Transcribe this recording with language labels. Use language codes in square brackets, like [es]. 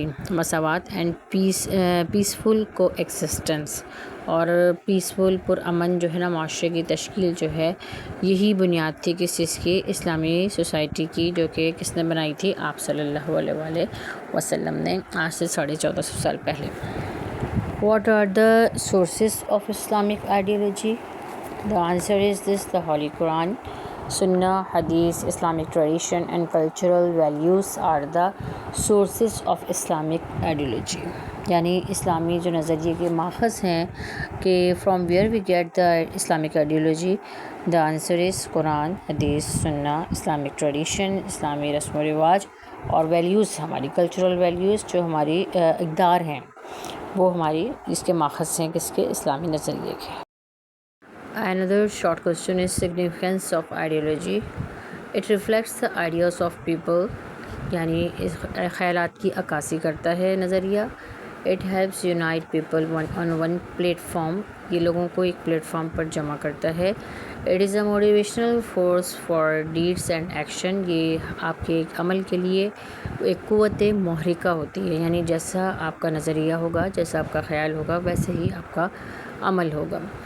[hi] मसावत [en] and peaceful coexistence, [hi] और peaceful पुरअमन जो है ना माशरे की तश्कील जो है, यही बुनियाद थी किसकी, इस्लामी सोसाइटी की, जो कि किसने बनाई थी, आप सल्लल्लाहु अलैहि वसल्लम ने, आज से 1450 साल पहले. [en] What are the sources of Islamic ideology? The answer is this: the Holy Quran, Sunnah, Hadith, Islamic tradition and cultural values are the sources of Islamic ideology. [hi] यानी इस्लामी जो नज़रिए के माखज़ हैं कि [en] From where we get the Islamic ideology. The answer is [hi] Quran, हदीस, सुन्ना, Islamic tradition, इस्लामी रस्म व रिवाज और वैल्यूज़, हमारी कल्चरल वैल्यूज़ जो हमारी इक़दार हैं, वो हमारी इसके माखज़ हैं किसके, इस्लामी नज़रिए के. [en] Another short question is significance of ideology. It reflects the ideas of people, [hi] यानी इस ख़यालात की अक्कासी करता है नज़रिया. [en] It helps unite people on one platform, [hi] ये लोगों को एक प्लेटफॉर्म पर जमा करता है. [en] It is a motivational force for deeds and action, [hi] ये आपके एक अमल के लिए एक क़ुव्वत मुहरिका होती है, यानी जैसा आपका नज़रिया होगा, जैसा आपका ख़याल होगा, वैसे ही आपका अमल होगा.